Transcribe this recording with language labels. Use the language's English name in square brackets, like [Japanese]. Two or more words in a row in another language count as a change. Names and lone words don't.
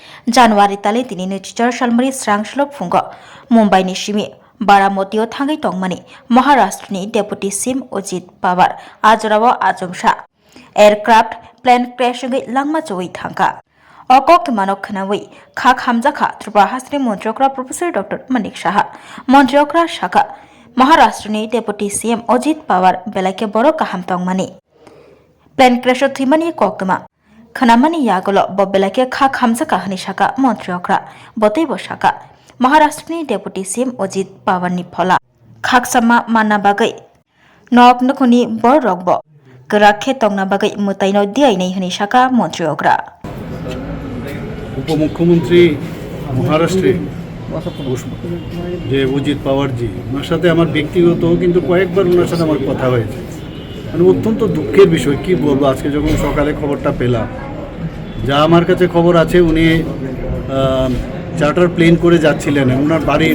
[Kok Borok] January tali tini ni chichar shalmari srang shlok fungo Mumbai ni shimi Baramotio thangai tongmani Maharashtra ni Deputy CM Ajit Pawar Ajrawa Ajumsha [English] Aircraft plane crash [Kok Borok] ngai langma choi thangka Okok manok khanawi khak hamjaka Tripura Hasri Montriokra Professor Dr. Manik Shaha Montriokra Shaka Maharashtra ni Deputy CM Ajit Pawar belake boro kaham tongmani [English] plane crash [Kok Borok] thimani koktama Khanamani Yagolo Bobelake Khak Hamzaka Hanishaka Montriokra Botei Boshaka Maharashtra ni Deputy CM Ajit Pawar ni Phola Khaksama Manna Bagai Nok Nukuni Bor Rogbo Grakhe Tongna Bagai Mutaino Diai Nei Hanishaka Montriokra [Bangla] উপমুখ্যমন্ত্রী মহারাষ্ট্রে যে অজিত পাওয়ারজি ওনার সাথে আমার ব্যক্তিগত কিন্তু কয়েকবার ওনার সাথে আমার কথা হয়েছে মানে অত্যন্ত দুঃখের বিষয় কি বলবো আজকে যখন সকালে খবরটা পেলাম যা আমার কাছে খবর আছে উনি [English] charter plane [Bangla] করে যাচ্ছিলেন ওনার বাড়ির